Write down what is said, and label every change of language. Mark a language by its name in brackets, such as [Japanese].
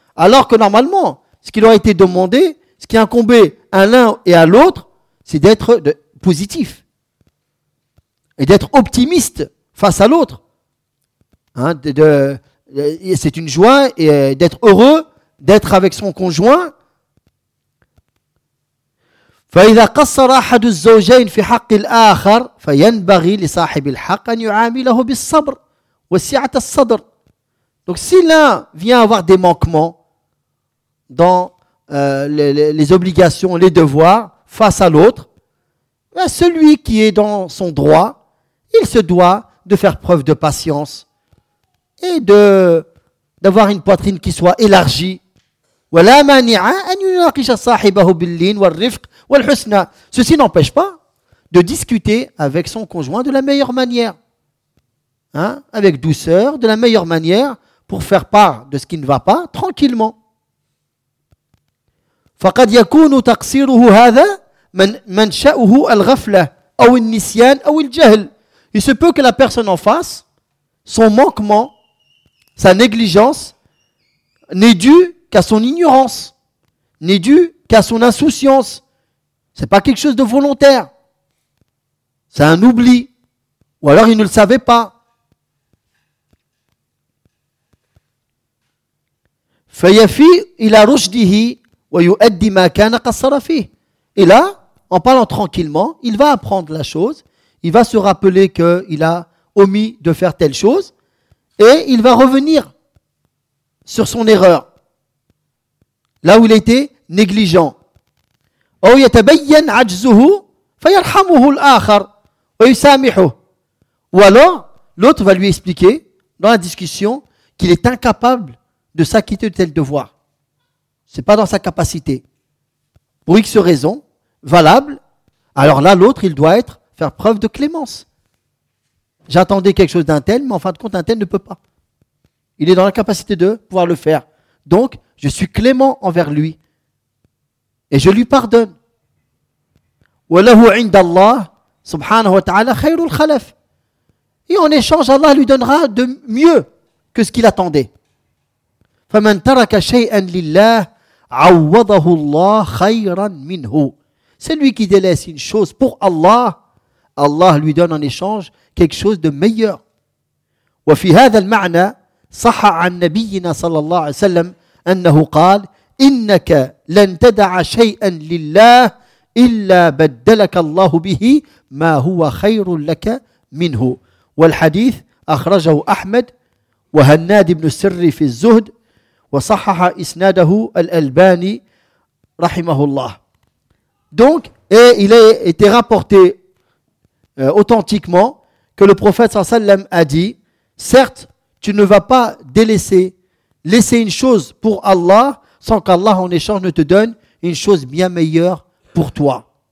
[French] Alors que normalement, ce qui leur a été demandé, ce qui incombait à l'un et à l'autre, c'est d'être positif et d'être optimiste face à l'autre. Hein, c'est une joie et d'être heureux d'être avec son conjoint. [Arabic] فإذا قصر أحد الزوجين في حق الآخر فينبغي لصاحب الحق أن يعامله بالصبر وسعة الصدر. [French] Donc si l'un vient avoir des manquements dans les obligations, les devoirs face à l'autre, ben celui qui est dans son droit, il se doit de faire preuve de patience et d'avoir une poitrine qui soit élargie. [Arabic] ولا مانع أن يناقش صاحبه باللين والرفق والحسنى. [French] Ceci n'empêche pas de discuter avec son conjoint de la meilleure manière, hein, avec douceur, de la meilleure manière, pour faire part de ce qui ne va pas tranquillement. [Arabic] فقد يكون تقصيره هذا منشأه الغفلة أو النسيان أو الجهل. [French] Il se peut que la personne en face, son manquement, sa négligence, n'est dû qu'à son ignorance, n'est dû qu'à son insouciance. C'est pas quelque chose de volontaire. C'est un oubli. Ou alors il ne le savait pas. [Arabic] فيفي إلى رشده ويؤدي ما كان قصر فيه. [French] Et là, en parlant tranquillement, il va apprendre la chose. Il va se rappeler qu'il a omis de faire telle chose. Et il va revenir sur son erreur. Là où il était négligent. [Arabic] أو يتبين عجزه فيرحمه الآخر ويسامحه. [French] Ou alors, l'autre va lui expliquer dans la discussion qu'il est incapable de s'acquitter de tel devoir. Ce n'est pas dans sa capacité. Pour X raisons valables, alors là, l'autre, il doit être faire preuve de clémence. J'attendais quelque chose d'un tel, mais en fin de compte, un tel ne peut pas. Il est dans la capacité de pouvoir le faire. Donc, je suis clément envers lui. Et je lui pardonne. [Arabic] وَلَهُ عِنْدَ اللَّهِ سُبْحَانَهُ وَتَعَالَى خَيْرُ الْخَلَفِ. [French] Et en échange, Allah lui donnera de mieux que ce qu'il attendait. [Arabic] فَمَنْ تَرَكَ شَيْئًا لِلَّهِ عَوَّضَهُ اللَّهِ خَيْرًا مِنْهُ. [French] Celui qui délaisse une chose pour Allah, Allah lui donne en échange quelque chose de meilleur. [Arabic] وَفِي هَذَا الْمَعْنَى صَحَ عَنْ نَبِيِّنَا صَلَى اللَّهُ عَلَيْهِ وَسَلَّمَ أَنَّهُ قَالَ إنك لن تدع شيئا لله إلا بدلك الله به ما هو خير لك منه. والحديث أخرجه أحمد وهناد بن السري في الزهد وصحح إسناده الألباني رحمه الله. [French] Donc, et il a été rapporté authentiquement que le prophète sallam a dit: certes, tu ne vas pas laisser une chose pour Allah sans qu'Allah en échange ne te donne une chose bien meilleure pour toi.